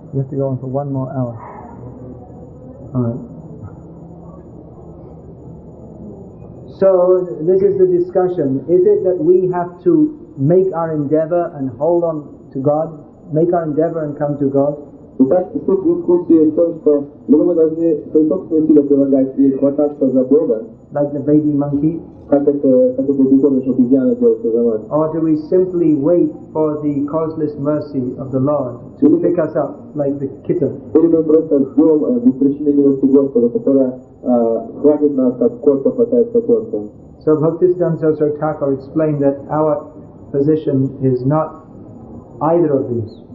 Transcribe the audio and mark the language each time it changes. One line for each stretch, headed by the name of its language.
English: You have to go on for one more hour. Alright. So this is the discussion. Is it that we have to make our endeavor and hold on to God? Make our endeavor and come to God?
Russian: Итак, суть дискуссии в том, что мы должны свои собственные усилия прилагать и хвататься за Бога,
English: like the baby monkey?
Russian: как это детеныш обезьяна делается за нас?
English: Or do we simply wait for the causeless mercy of the Lord to pick us up like the kitten?
Russian: Или мы просто ждем беспричинной милости Господа, которая хватит нас, как кошка хватает котенка?
English: So Bhaktisiddhanta Saraswati Thakur explained that our position is not either of these.